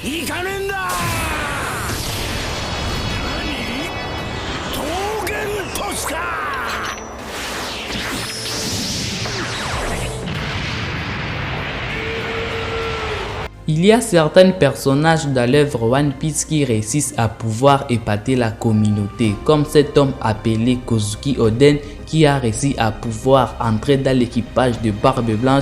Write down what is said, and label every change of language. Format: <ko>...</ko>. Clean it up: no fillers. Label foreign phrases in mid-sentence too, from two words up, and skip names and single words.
<ja>行かねえんだ。何？桃源ポスか。</ja> <fr>Il y a certains personnages dans l'œuvre One Piece qui réussissent à pouvoir épater la communauté, comme cet homme appelé Kozuki Oden qui a réussi à pouvoir entrer dans l'équipage de Barbe Blanche.</fr>